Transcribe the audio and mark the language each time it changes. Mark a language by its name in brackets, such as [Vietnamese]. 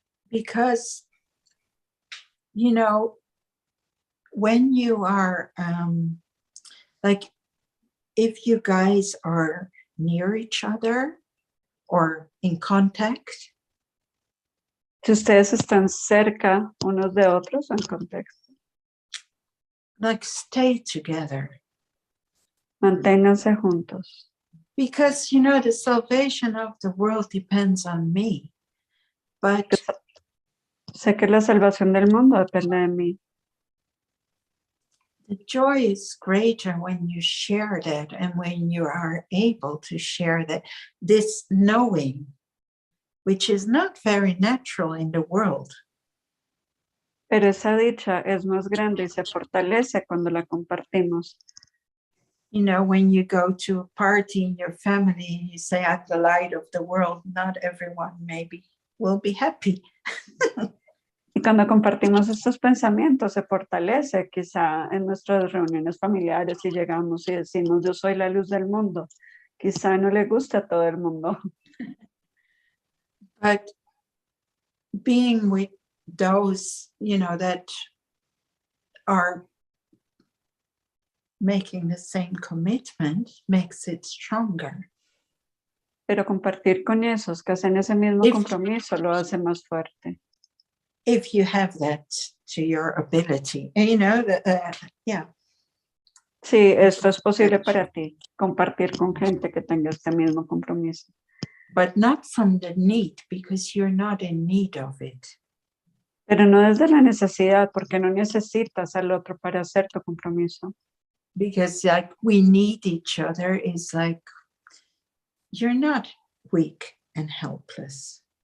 [English] Because, you know, when you are, like, if you guys are near each other or in contact, [Spanish] Si ustedes están cerca unos de otros en contexto, [English] like, stay together. [Spanish] manténganse juntos. [English] Because, you know, the salvation of the world depends on me. But [Spanish] Sé que la salvación del mundo depende de mí. [English] the joy is greater when you share that and when you are able to share that, this knowing, which is not very natural in the world. [Spanish] Pero esa dicha es más grande y se fortalece cuando la compartimos. [English] You know, when you go to a party in your family and you say, I'm the light of the world, not everyone maybe will be happy. [Spanish] Y cuando compartimos estos pensamientos se fortalece quizá en nuestras reuniones familiares y llegamos y decimos yo soy la luz del mundo. Quizá no le gusta a todo el mundo. [English] But being with those, you know, that are making the same commitment makes it stronger. [Spanish] Pero compartir con esos que hacen ese mismo compromiso lo hace más fuerte. [English] If you have that to your ability, you know, yeah. [Spanish] Sí, esto es posible para ti, compartir con gente que tenga este mismo compromiso. [English] But not from the need, because you're not in need of it. [Spanish] Pero no desde la necesidad, porque no necesitas al otro para hacer tu compromiso. [English] Because like we need each other is like, you're not weak and helpless.